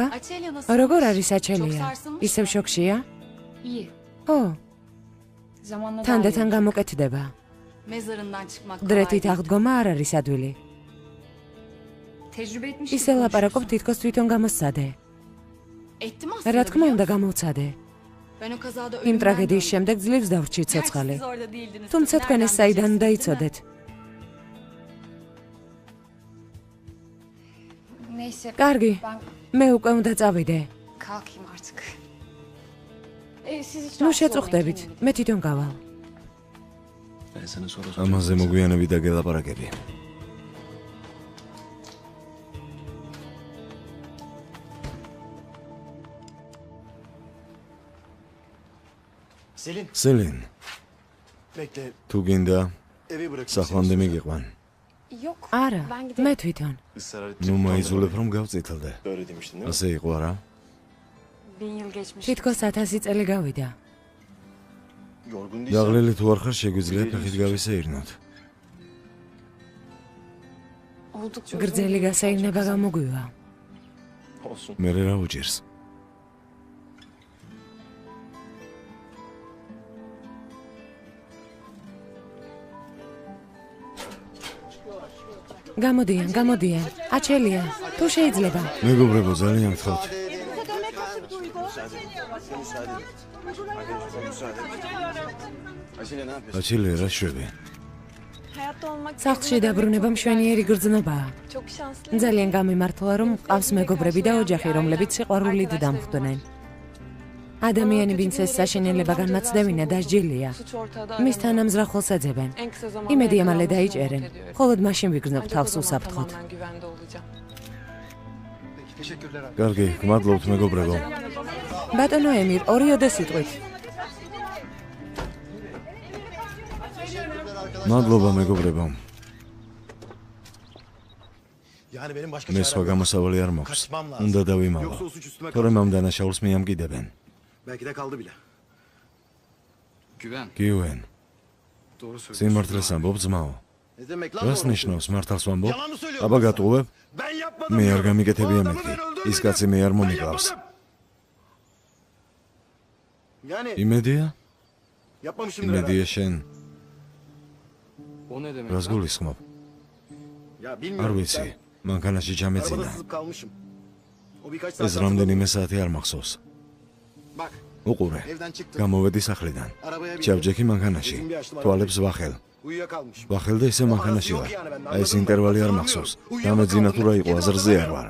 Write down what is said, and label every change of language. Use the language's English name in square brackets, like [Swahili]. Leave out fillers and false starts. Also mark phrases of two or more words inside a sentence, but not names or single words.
[Turkish] Açelya nasıl? [Georgian] როგორ არის [Turkish] Çok [Georgian] აჩელია? [Turkish] sarsılmış [Georgian] ისევ [Turkish] mı? [Georgian] შოქშია? [Turkish] İyi. [Georgian] ო, [Turkish] Zamanla daha [Georgian] თანდათან [Turkish] iyi. [Georgian] გამოკეთდება. [Turkish] Mezarından çıkmak kolay [Georgian] დრეთით [Turkish] değil. [Georgian] აღდგომა არ არის ადვილი. [Turkish] Tecrübe etmiş [Georgian] ისე ლაპარაკობ თითქოს თვითონ გამოსცადე. [Turkish] Ettim [Georgian] რა [Turkish] aslında [Georgian] თქმა [Turkish] biliyor [Georgian] უნდა [Turkish] musun? [Georgian] გამოვცადე. [Turkish] Ben o kazada [Georgian] იმ [Turkish] ölümden [Georgian] ტრაგედიის [Turkish] döndüm. [Georgian] შემდეგ ძლივს დავრჩი [Turkish] Gerçi [Georgian] ცოცხალი. [Turkish] siz orada değildiniz. [Georgian] თუმცა [Turkish] Nereden [Georgian] თქვენ ეს საიდან უნდა [Turkish] bileceksiniz, değil mi? [Georgian] იცოდეთ? [Turkish] Neyse. [Georgian] კარგი, [Turkish] Ben [Georgian] მე უკვე უნდა წავიდე. [Turkish] kalkayım artık. Siz hiç [Georgian] ნუ [Turkish] rahatsız [Georgian] შეწუხდებით, [Turkish] olmayın, [Georgian] მე თვითონ გავალ. [Turkish] Ben sana sonra [Georgian] ამაზე მოგვიანები და გელაპარაკები. Selin სელინ, [Turkish] bekle. [Georgian] თუ გინდა, [Turkish] Eve bırakayım. [Georgian] სახლამდე მიგიყვან. [Turkish] Yok. [Georgian] არა, [Turkish] Ben [Georgian] მე [Turkish] giderim. [Georgian] თვითონ. [Turkish] Israr ettim. [Georgian] ნუ მაიძულებ რომ გავწითლდე. [Turkish] Böyle demiştin değil mi? [Georgian] ასე იყო არა? [Turkish] 1000 yıl geçmiş. [Georgian] თითქოს 1000 წელი გავიდა. [Turkish] Yorgun değilsen. [Georgian] გაღლილი თუ არ ხარ, შეგვიძლია ფეხით გავისეირნოთ. [Turkish] Oldukça uzun [Georgian] გრძელი [Turkish] bir yol [Georgian] გასაირნება [Turkish] olacak. [Georgian] გამოგვივა. [Turkish] Olsun. [Georgian] მე რა უჭირს? გამოდიან, გამოდიან. აჩელია, თუ შეიძლება. მეგობრებო, ძალიან გთხოვთ. [Turkish] Açelya ne yapıyorsun? [Georgian] აჩელია, რა შვები? [Turkish] Hayatta olmak [Georgian] სახლში დაბრუნება მშვენიერი გრძნობაა. [Turkish] çok şanslı. [Georgian] ძალიან გამიმართლა, რომ მყავს მეგობრები და ოჯახი, რომლებიც სიყვარულით დამხვდნენ. ადამიანი, ვინც ეს საშინელება განმაცდევინა, დასჯილია. [Turkish] Suç ortağı da [Georgian] მის [Turkish] aramıyor. [Georgian] თანამზრახულს ეძებენ. [Turkish] En kısa zamanda [Georgian] იმედია მალე [Turkish] yakalanmasını [Georgian] დაიჭერენ. [Turkish] umut ediyorum. [Georgian] მხოლოდ მაშინ ვიგრძნობ [Turkish] Ancak o [Georgian] თავს [Turkish] zaman [Georgian] უსაფრთხოდ. [Turkish] tamamen güvende olacağım. [Georgian] კარგი, გმადლობთ მეგობრებო. ბატონო ემირ, ორიოდე სიტყვით. მადლობა მეგობრებო. [Turkish] Yani benim başka [Georgian] მე სხვა გამოსავალი არ მაქვს. [Turkish] Kaçmam lazım. [Georgian] უნდა დავიმალო. [Turkish] Yoksa o suç üstüme [Georgian] თორემ [Turkish] kalır. [Georgian] ამ დანაშაულს მიამკიდებენ. [Turkish] Belki de kaldı bile. Güven. [Georgian] გიუენ, [Turkish] Doğru söylüyorsun. [Georgian] სიმართლეს ამბობ ძმაო. [Turkish] Ne demek lan [Georgian] რას [Turkish] doğru [Georgian] ნიშნავს მართალს ვამბობ? [Turkish] Yalan mı söylüyorsun? [Georgian] აბა გატყუებ? [Turkish] Ben yapmadım. [Georgian] მე არ [Turkish] diyorum. [Georgian] გამიკეთებია [Turkish] O adamı [Georgian] მეთქი. [Turkish] ben öldürmedim. [Georgian] ის კაცი მე არ [Turkish] Ben [Georgian] მომიკლავს. [Turkish] yapmadım. Yani [Georgian] იმედია? [Turkish] yapmamışımdır [Georgian] იმედია [Turkish] herhalde. [Georgian] შენ [Turkish] O ne demek [Georgian] რას [Turkish] lan? [Georgian] გულისხმობ? [Turkish] Ya [Georgian] არ [Turkish] bilmiyorum. [Georgian] ვიცი. [Turkish] Ben [Georgian] მანქანაში [Turkish] arabada [Georgian] ჩამეძინა. [Turkish] sızıp kalmışım. O birkaç [Georgian] ეს [Turkish] saat [Georgian] რამდენიმე საათი არ მახსოვს. [Turkish] Bak [Georgian] უყურე. [Turkish] evden çıktım. [Georgian] გამოვედი სახლიდან. [Turkish] Arabaya bindim. [Georgian] ჩავჯექი მანქანაში. თვალებს ვახელ. [Turkish] Uyuyakalmışım. [Georgian] ვახელ და ისე მანქანაში ვარ. აი ეს ინტერვალი არ მახსოვს. დამეძინა თუ რა იყო, აზრზე არ ვარ.